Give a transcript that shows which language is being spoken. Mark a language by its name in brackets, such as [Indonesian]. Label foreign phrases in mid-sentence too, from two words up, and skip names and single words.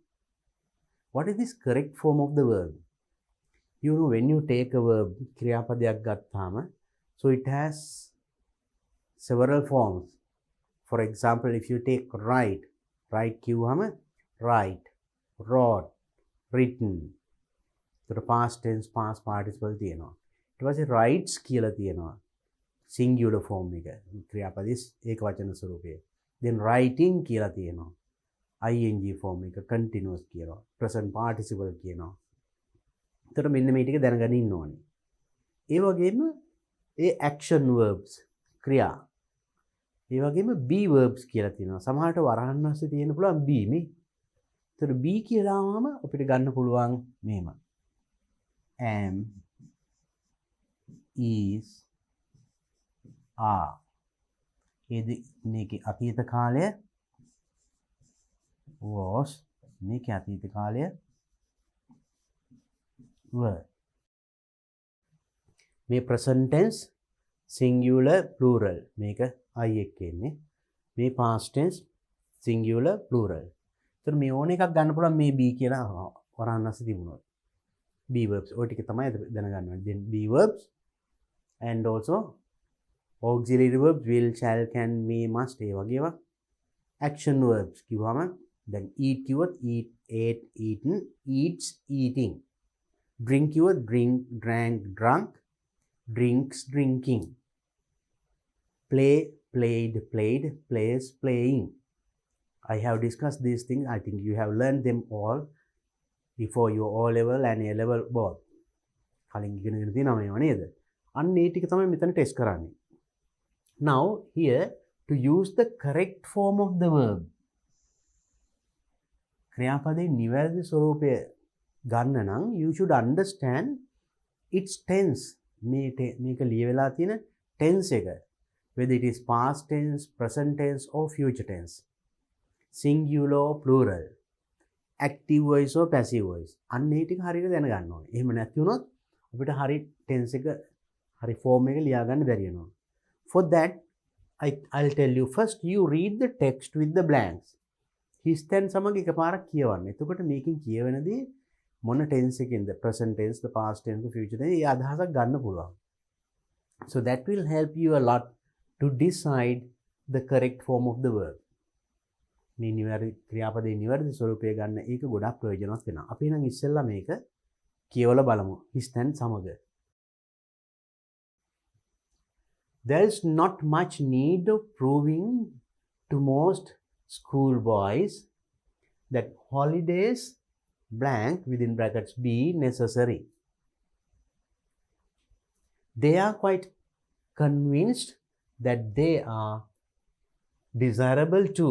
[English] What is this correct form of the verb? You know, when you take a verb, [Sinhala] ක්‍රියාපදයක් ගත්තාම, [English] so it has several forms. For example, if you take write කිව්වම write, wrote, written. [Sinhala] ඒකට [English] past tense, past participle [Sinhala] තියෙනවා. ඊට පස්සේ writes කියලා තියෙනවා. [English] singular form [Sinhala] එක. ක්‍රියාපදයේ ඒක වචන ස්වරූපය. [English] Then writing [Sinhala] කියලා තියෙනවා. [English] ing form [Sinhala] එක continuous කියනවා. [English] present participle [Sinhala] කියනවා. එතකොට මෙන්න මේ ටික දැනගෙන ඉන්න ඕනේ. ඒ වගේම ඒ [English] action verbs [Sinhala] ක්‍රියා. ඒ වගේම [English] be verbs [Sinhala] කියලා තියෙනවා. සමහරට වරහන් ඇස්සේ තියෙන පුළුවන් be මේ. එතකොට be කියලාම අපිට ගන්න පුළුවන් මෙහෙම. [English] am, is, are. [Sinhala] මේකේ අතීත කාලය was, මේකේ අතීත කාලය were. මේ [English] present tense singular plural [Sinhala] මේක I එක්ක එන්නේ. මේ [English] past tense singular plural. [Sinhala] ඒතර මේ ඕන එකක් ගන්න පුළුවන් මේ be කියලා වරහන් ඇස්සේ තිබුණොත්. [English] be verbs [Sinhala] ඔය ටික තමයි දැනගන්න ඕනේ. [English] Then be verbs and also auxiliary verbs will, shall, can, may, must [Sinhala] ඒ වගේ ඒවා. [English] Action verbs [Sinhala] කිව්වම දැන් [English] eat කිව්වොත් eat, ate, eaten, eats, eating. Drink කිව්වොත් drink, drank, drunk, drinks, drinking. Play, played, played, plays, playing. I have discussed these things. I think you have learned them all before your O level and A level both. [Sinhala] කලින් ඉගෙනගෙන තියෙනවා මේවා නේද? අන්න ඒ ටික තමයි මෙතන ටෙස්ට් කරන්නේ. [English] Now here to use the correct form of the verb. [Sinhala] ක්‍රියාපදයේ නිවැරදි ස්වරූපය ගන්න නම් [English] you should understand its tense. [Sinhala] මේක ලියවිලා තියෙන tense එක. [English] Whether it is past tense, present tense or future tense. Singular or plural. Active voice or passive voice. [Sinhala] අන්න ඒ ටික හරියට දැනගන්න ඕනේ. එහෙම නැති වුණොත් අපිට හරි tense එක හරි form එක ලියා ගන්න බැරි වෙනවා. [English] For that I'll tell you first you read the text with the blanks. His tense [Sinhala] සමග එකපාරක් කියවන්න. එතකොට මේකෙන් කියවෙනදී මොන tense එකෙන්ද [English] present tense, the past tense, the future tense [Sinhala] ඒ අදහසක් ගන්න පුළුවන්. [English] So that will help you a lot to decide the correct form of the verb. [Sinhala] මේ නිවැරදි ක්‍රියාපදයේ නිවැරදි ස්වරූපය ගන්න ඒක ගොඩක් ප්‍රයෝජනවත් වෙනවා. අපි නම් ඉස්සෙල්ලා මේක කියවලා බලමු. [English] his tense සමග. There is not much need of proving to most schoolboys that holidays blank within brackets be necessary. They are quite convinced that they are desirable too.